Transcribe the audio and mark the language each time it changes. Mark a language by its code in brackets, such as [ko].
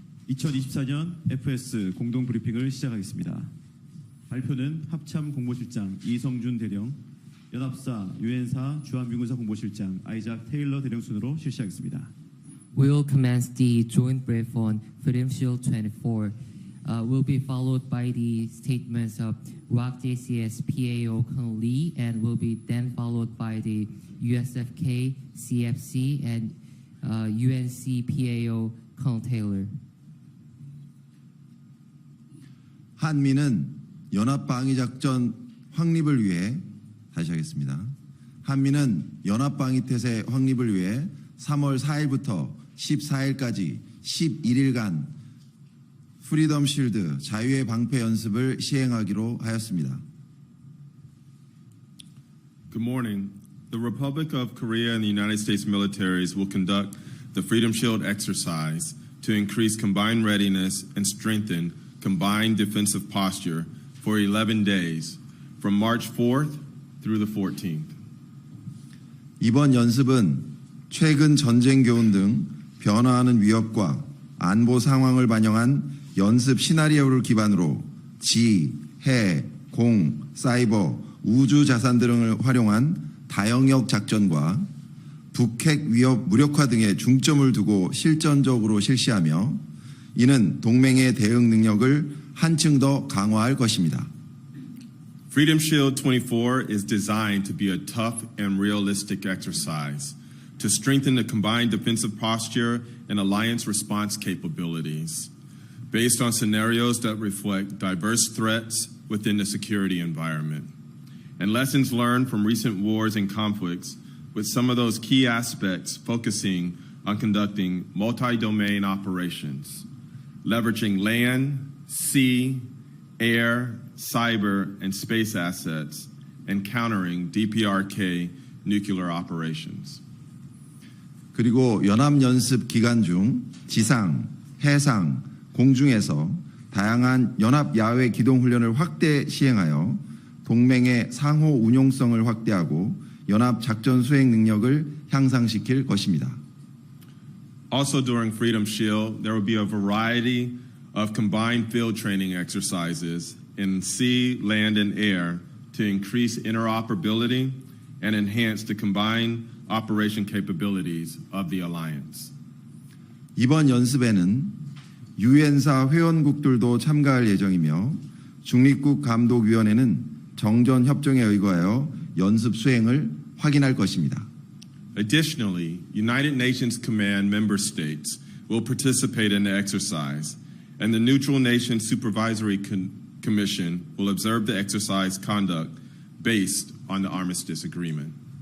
[ko] 2024년 FS 공동 브리핑을 시작하겠습니다. 발표는 합참 공보실장 이성준 대령, 연합사 유엔사 주한미군사 공보실장 아이작 테일러 대령 순으로 실시하겠습니다. [en] We will commence the joint brief on Freedom Shield 24. Will be followed by the statements of ROC JCS PAO Colonel Lee, and will be then followed by the USFK CFC and UNC PAO Colonel Taylor. [ko] 한미는 연합방위작전 확립을 위해 다시 하겠습니다. 한미는 연합방위태세 확립을 위해 3월 4일부터 14일까지 11일간 프리덤 실드 자유의 방패 연습을 시행하기로 하였습니다. [en] Good morning. The Republic of Korea and the United States militaries will conduct the Freedom Shield exercise to increase combined readiness and strengthen combined defensive posture for 11 days from March 4th through the 14th. [ko] 이번 연습은 최근 전쟁 교훈 등 변화하는 위협과 안보 상황을 반영한 연습 시나리오를 기반으로 지, 해, 공, 사이버, 우주 자산 등을 활용한 다영역 작전과 북핵 위협 무력화 등에 중점을 두고 실전적으로 실시하며 이는 동맹의 대응 능력을 한층 더 강화할 것입니다. [en] Freedom Shield 24 is designed to be a tough and realistic exercise to strengthen the combined defensive posture and alliance response capabilities based on scenarios that reflect diverse threats within the security environment and lessons learned from recent wars and conflicts, with some of those key aspects focusing on conducting multi-domain operations, leveraging land, sea, air, cyber, and space assets, and countering DPRK nuclear operations. [ko] 그리고 연합연습 기간 중 지상, 해상, 공중에서 다양한 연합 야외 기동 훈련을 확대 시행하여 동맹의 상호 운용성을 확대하고 연합 작전 수행 능력을 향상시킬 것입니다. [en] Also during Freedom Shield, there will be a variety of combined field training exercises in sea, land, and air to increase interoperability and enhance the combined operation capabilities of the alliance. [ko] 이번 연습에는 유엔사 회원국들도 참가할 예정이며 중립국 감독위원회는 정전 협정에 의거하여 연습 수행을 확인할 것입니다. [en] Additionally, United Nations Command member states will participate in the exercise, and the Neutral Nations Supervisory Commission will observe the exercise conduct based on the Armistice Agreement.